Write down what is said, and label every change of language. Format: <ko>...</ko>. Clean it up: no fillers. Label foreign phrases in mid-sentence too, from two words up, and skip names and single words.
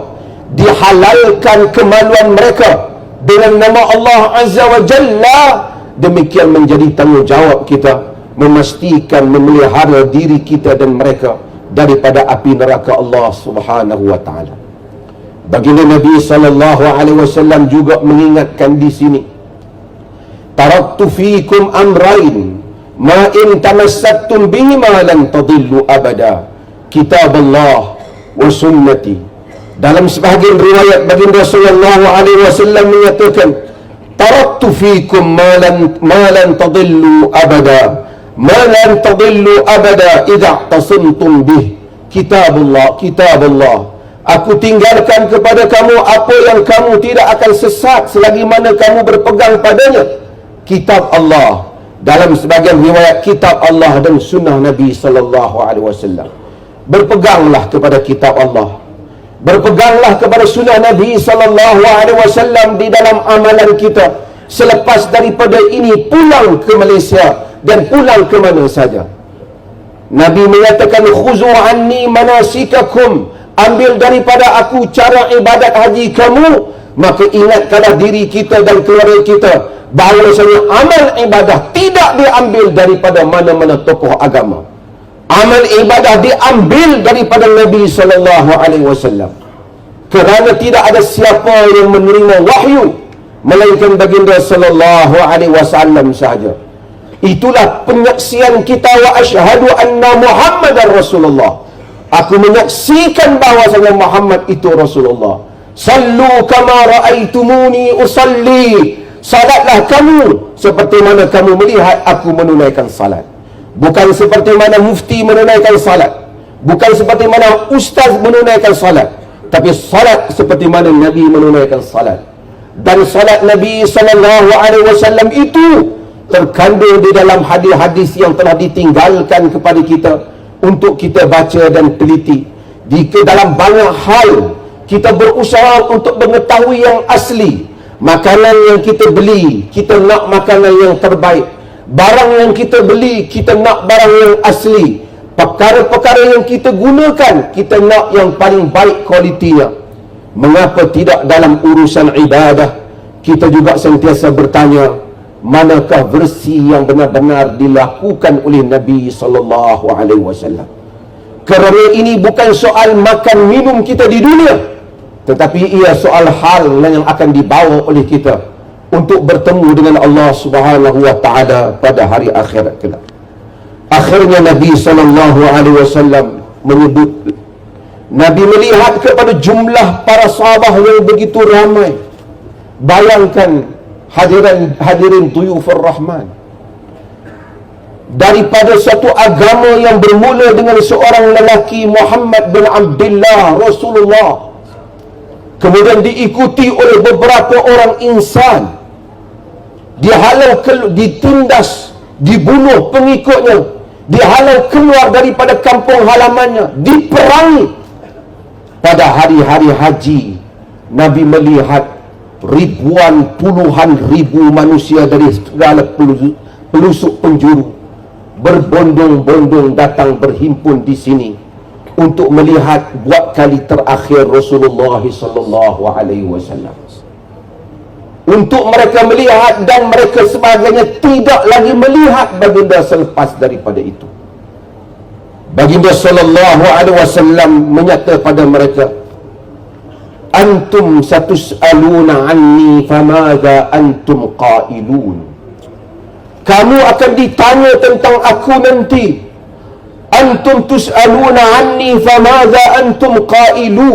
<ms>Dihalalkan kemaluan mereka dengan nama Allah</ms> <ar>عز وجل.</ar> <ms>Demikian menjadi tanggungjawab kita memastikan memelihara diri kita dan mereka daripada api neraka Allah</ms> <ar>سبحانه وتعالى.</ar> <ms>Baginda Nabi</ms> <ar>صلى الله عليه وسلم</ar> <ms>juga mengingatkan di sini,</ms> <ar>تركت فيكم أمرين ما إن تمسكتم بهما لن تضلوا أبدا كتاب الله وسنتي.</ar> <ms>Dalam sebahagian riwayat baginda</ms> <ar>صلى الله عليه وسلم</ar> <ms>menyatakan,</ms> <ar>تركت فيكم ما لن تضلوا أبدا ما لن تضلوا أبدا إذا تمسكتم به كتاب الله,</ar> <ms>aku tinggalkan kepada kamu apa yang kamu tidak akan sesat selagi mana kamu berpegang padanya, kitab Allah. Dalam sebagian riwayat, kitab Allah dan sunnah Nabi</ms> <ar>صلى الله عليه وسلم.</ar> <ms>Berpeganglah kepada kitab Allah, berpeganglah kepada sunnah Nabi</ms> <ar>صلى الله عليه وسلم</ar> <ms>di dalam amalan kita. Selepas daripada ini, pulang ke Malaysia dan pulang ke mana saja. Nabi menyatakan,</ms> <ar>خذوا عني مناسككم,</ar> <ms>ambil daripada aku cara ibadat haji kamu. Maka ingatkanlah diri kita dan keluarga kita bahawasanya amal ibadah tidak diambil daripada mana-mana tokoh agama. Amal ibadah diambil daripada Nabi</ms> <ar>صلى الله عليه وسلم.</ar> <ms>Kerana tidak ada siapa yang menerima wahyu melainkan baginda</ms> <ar>صلى الله عليه وسلم</ar> <ms>sahaja. Itulah penyaksian kita,</ms> <ar>وأشهد أن محمدا رسول الله.</ar> <ms>Aku menyaksikan bahawasanya Muhammad itu Rasulullah.</ms> <ar>صلوا كما رأيتموني أصلي.</ar> <ms>Salatlah kamu seperti mana kamu melihat aku menunaikan salat. Bukan seperti mana mufti menunaikan salat, bukan seperti mana ustaz menunaikan salat, tapi salat seperti mana Nabi menunaikan salat. Dan salat Nabi</ms> <ar>صلى الله عليه وسلم</ar> <ms>itu terkandung di dalam hadis-hadis yang telah ditinggalkan kepada kita untuk kita baca dan teliti. Jika dalam banyak hal kita berusaha untuk mengetahui yang asli, makanan yang kita beli, kita nak makanan yang terbaik. Barang yang kita beli, kita nak barang yang asli. Perkara-perkara yang kita gunakan, kita nak yang paling baik kualitinya. Mengapa tidak dalam urusan ibadah kita juga sentiasa bertanya, manakah versi yang benar-benar dilakukan oleh Nabi</ms> <ar>صلى الله عليه وسلم?</ar> <ms>Kerana ini bukan soal makan minum kita di dunia, tetapi ia soal hal yang akan dibawa oleh kita untuk bertemu dengan Allah</ms> <ar>سبحانه وتعالى</ar> <ms>pada hari akhirat kelak. Akhirnya Nabi</ms> <ar>صلى الله عليه وسلم</ar> <ms>menyebut, Nabi melihat kepada jumlah para sahabat yang begitu ramai. Bayangkan hadirin</ms> <ar>ضيوف الرحمن,</ar> <ms>daripada satu agama yang bermula dengan seorang lelaki Muhammad bin Abdullah Rasulullah, kemudian diikuti oleh beberapa orang insan, dihalau, ditindas, dibunuh pengikutnya, dihalau keluar daripada kampung halamannya, diperangi. Pada hari-hari haji, Nabi melihat ribuan, puluhan ribu manusia dari segala pelosok penjuru berbondong-bondong datang berhimpun di sini untuk melihat buat kali terakhir Rasulullah</ms> <ar>صلى الله عليه وسلم.</ar> <ms>Untuk mereka melihat, dan mereka sebagainya tidak lagi melihat baginda selepas daripada itu. Baginda</ms> <ar>صلى الله عليه وسلم</ar> <ms>menyata pada mereka,</ms> <ar>أنتم ستسألون عني فماذا أنتم قائلون.</ar> <ms>Kamu akan ditanya tentang aku nanti.</ms> <ar>أنتم تسألون عني فماذا أنتم قائلون.</ar>